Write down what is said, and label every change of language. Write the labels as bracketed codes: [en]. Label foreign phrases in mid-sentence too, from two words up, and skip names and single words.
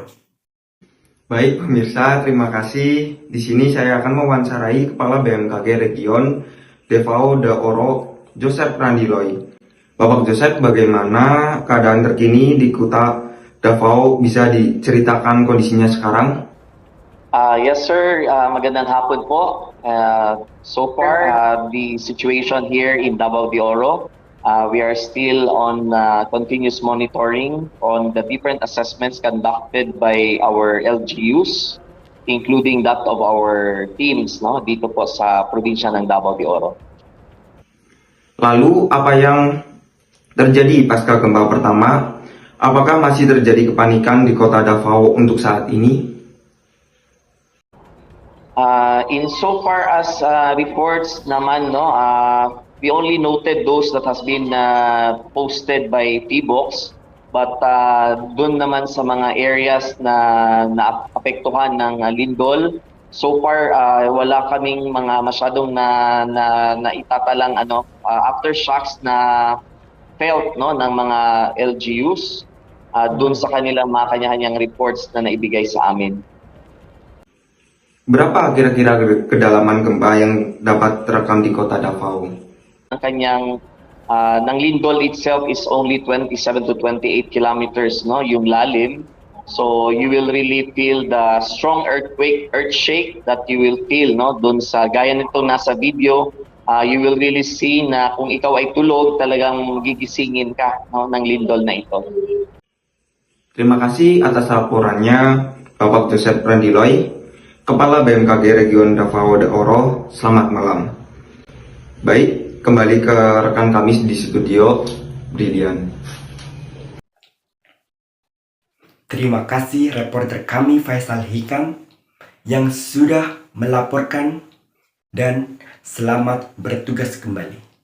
[id] Baik pemirsa, terima kasih. Di sini saya akan mewawancarai Kepala BMKG Region Davao de Oro, Joseph Randiloy. Bapak Joseph, bagaimana keadaan terkini di kota Davao? Bisa diceritakan kondisinya sekarang? [en] Yes sir, [tl] magandang hapon po. [en] So far, the situation here in Davao de Oro, we are still on continuous monitoring on the different assessments conducted by our LGUs, including that of our teams [tl] dito po sa probinsya ng Davao de Oro. [id] Lalu apa yang terjadi pasca gempa pertama? Apakah masih terjadi kepanikan di kota Davao untuk saat ini? [en] In so far as reports naman, we only noted those that has been posted by PBOX, [tl] but dun naman sa mga areas na naapektuhan ng lindol, [en] so far [tl] wala kaming mga masyadong na itatalang aftershocks na felt ng mga LGUs dun sa kanilang mga kanya-kanyang reports na naibigay sa amin. [id] Berapa kira-kira kedalaman gempa yang dapat terekam di kota Davao? [tl] Ang kanyang ng lindol [en] itself is only 27 to 28 kilometers, [tl] yung lalim. [en] So you will really feel the strong earth shake that you will feel, [tl] doon sa gaya nito nasa video. [en] You will really see [tl] na kung ikaw ay tulog, talagang gigisingin ka ng lindol na ito. [id] Terima kasih atas laporannya Bapak Joseph Randiloy, Kepala BMKG Region Davao de Oro. Selamat malam. Baik, kembali ke rekan kami di studio, Brilian. Terima kasih reporter kami Faisal Hikam yang sudah melaporkan, dan selamat bertugas kembali.